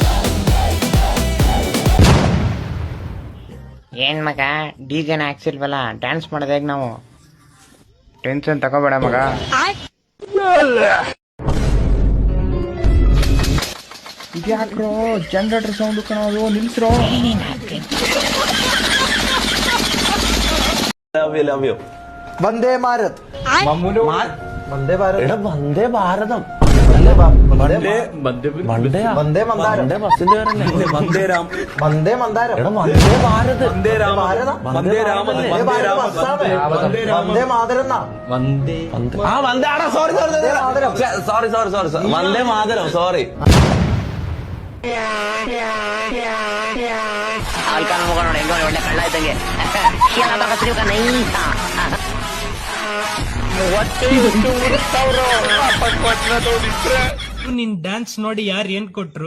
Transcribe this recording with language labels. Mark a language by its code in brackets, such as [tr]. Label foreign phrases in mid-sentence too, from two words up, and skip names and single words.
[kn] ಏನ್ ಮಗ ಡಿಜೆನ ಹಾಕ್ಸಿಲ್ವಲ್ಲ, ಡ್ಯಾನ್ಸ್ ಮಾಡೋದು ಹೇಗ್ ನಾವು? ಟೆನ್ಷನ್ ತಗೋಬೇಡ ಮಗ. ಇದ್ಯಾಕ್ರೋ [en] generator sound [kn] ಕಾಣೋದು, ನಿಲ್ಸ್ರೋ. [ml] വന്ദേ ഭാരത് വന്ദേ ഭാരത് എടാ വന്ദേ ഭാരതം വന്ദേ വന്ദേ വന്ദേ മന്ദാരം ബസ്സിന്റെ വന്ദേ രാം വന്ദേ മന്ദാരം എടാ വന്ദേ ഭാരത് വന്ദേ ഭാരതം വന്ദേ രാമ വന്ദേ ഭാരത് ബസ്സാണ്. വന്ദേ മാതരം എന്നാ. വന്ദേ ആ വന്ദേ ആടാ സോറി വന്ദേ മാതരം സോറി. [kn] ಆಲ್ಕಾನ ಮುಗ ನೋಡಿ ಹೆಂಗ ಒಳ್ಳೆ ಕಳ್ಳ ಇದ್ದಂಗೆ. ನಿನ್ ಡ್ಯಾನ್ಸ್ ನೋಡಿ ಯಾರು ಏನ್ ಕೊಟ್ರು?